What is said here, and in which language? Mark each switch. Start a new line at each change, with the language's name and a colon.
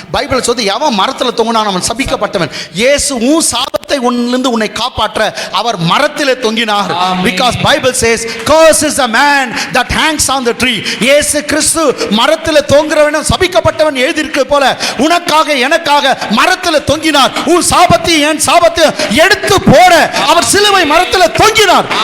Tamil: Bible சொல்லி எவன் மரத்தில் தொங்கினான் அவன் சபிக்கப்பட்டவன். இயேசு உன் சாபத்தை உன்னிலிருந்து உன்னை காப்பாற்ற அவர் மரத்திலே தொங்கினார்.
English: Because Bible says curse is a man that hangs on the tree.
Tamil: இயேசு கிறிஸ்து மரத்தில் தொங்குறவன் சபிக்கப்பட்டவன் எழுதியிருக்கு போல உனக்காக எனக்காக மரத்தில் தொங்கினார். உன் சாபத்தை என் சாபத்தை எடுத்து போட அவர் சிலுவை மரத்தில் தொங்கினார்.